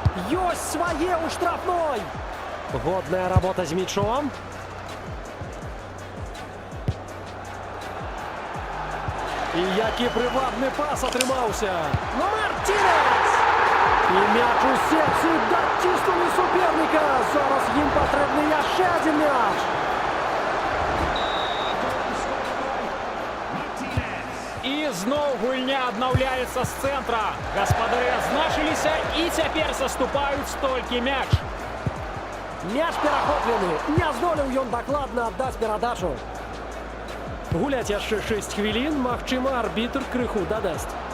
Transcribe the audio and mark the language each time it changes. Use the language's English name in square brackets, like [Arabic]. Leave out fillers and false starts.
[Belarusian] Ёсць свае ў штрафной. Годная работа з мячом. І які прывабны пас атрымаўся. Мартінес! [Ukrainian] І м'яч у сетці, дотиснули суперника. Зараз їм потрібний ще один м'яч. [Belarusian] І знов гульня аднаўляецца з цэнтра. Гаспадары адзначыліся і цяпер саступаюць толькі мяч. Мяч перахоплены. Не здолеў ён дакладна аддаць перадачу. Гуляць яшчэ 6 хвілін, магчыма, арбітр крыху дадасць.